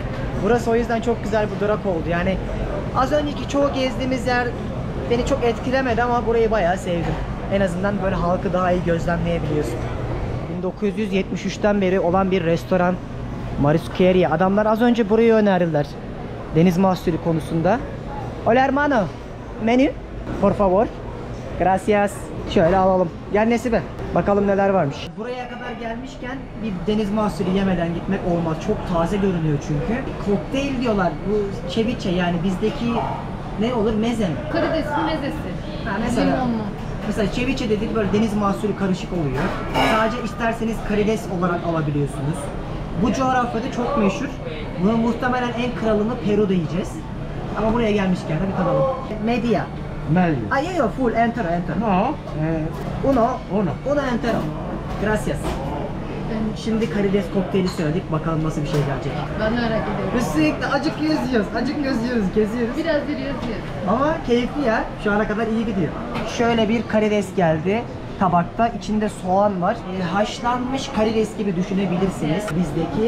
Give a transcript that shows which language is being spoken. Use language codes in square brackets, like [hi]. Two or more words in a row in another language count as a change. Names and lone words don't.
[tr] Burası o yüzden çok güzel bir durak oldu. Yani az önceki çoğu gezdiğimiz yer beni çok etkilemedi ama burayı bayağı sevdim. En azından böyle halkı daha iyi gözlemleyebiliyorsun. 1973'ten beri olan bir restoran, Marisquería. Adamlar az önce burayı önerdiler. Deniz mahsulü konusunda. [es] Hola hermano. Menü. Por favor. Gracias. [tr] Şöyle alalım. Gel Nesibe. Bakalım neler varmış. Buraya kadar gelmişken bir deniz mahsulü yemeden gitmek olmaz. Çok taze görünüyor çünkü. Kokteyl diyorlar. Bu ceviche, yani bizdeki ne olur? Meze mi? Karidesin mezesi. Ha, mesela. Limonlu. Mesela ceviche dedik, böyle deniz mahsulü karışık oluyor. Sadece isterseniz karides olarak alabiliyorsunuz. Bu coğrafyada çok meşhur. Bunun muhtemelen en kralını Peru'da yiyeceğiz. Ama buraya gelmişken de bir tadalım. [es] Media. Medio. Ah, yo, full, entero. No. Uno entero. Gracias. [tr] Şimdi karides kokteyli söyledik. Bakalım nasıl bir şey gelecek. Ben merak ediyorum. Biz sürekli acık yiyoruz, geziyoruz. Biraz yürüyoruz. Ama keyifli ya. Şu ana kadar iyi gidiyor. Şöyle bir karides geldi tabakta. İçinde soğan var. Haşlanmış karides gibi düşünebilirsiniz bizdeki.